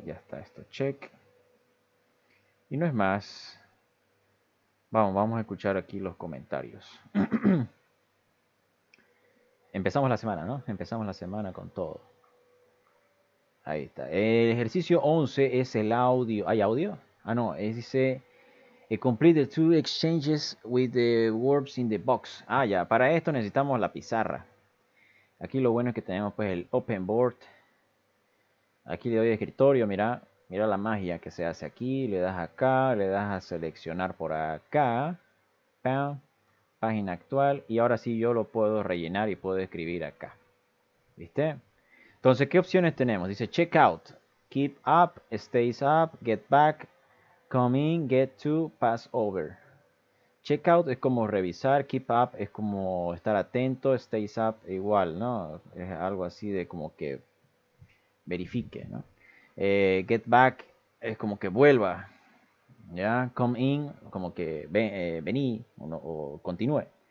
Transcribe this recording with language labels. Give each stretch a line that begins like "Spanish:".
Spanish: Ya está esto, check. Y no es más. Vamos a escuchar aquí los comentarios. Empezamos la semana, ¿no? Empezamos la semana con todo. Ahí está. El ejercicio 11 es el audio. ¿Hay audio? Ah, no. Dice...
English: complete the 2 exchanges with the verbs in the box.
Spanish: Ah, ya. Para esto necesitamos la pizarra. Aquí lo bueno es que tenemos pues el open board. Aquí le doy escritorio, mira la magia que se hace aquí. Le das acá, le das a seleccionar por acá. ¡Pam! Página actual. Y ahora sí yo lo puedo rellenar y puedo escribir acá. ¿Viste? Entonces, ¿qué opciones tenemos? Dice
English: check out, keep up, stays up, get back, come in, get to, pass over.
Spanish: Check out es como revisar, keep up es como estar atento, stays up igual, ¿no? Es algo así de como que verifique, ¿no? Get back es como que vuelva, ¿ya? Come in como que vení o continúe.